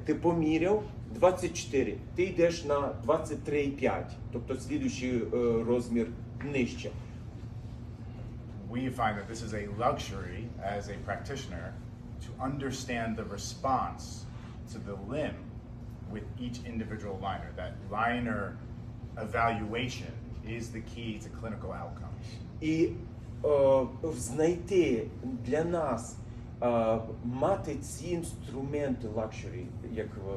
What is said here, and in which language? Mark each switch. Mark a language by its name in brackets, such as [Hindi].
[Ukrainian] Ти поміряв 24, ти йдеш на 23,5, тобто слідуючий розмір нижче. [English] We find that this is a luxury as a practitioner to understand the response to the limb with each individual liner. That liner evaluation is the key to clinical outcomes. [Ukrainian] І знайти для нас, мати ці інструменти luxury, як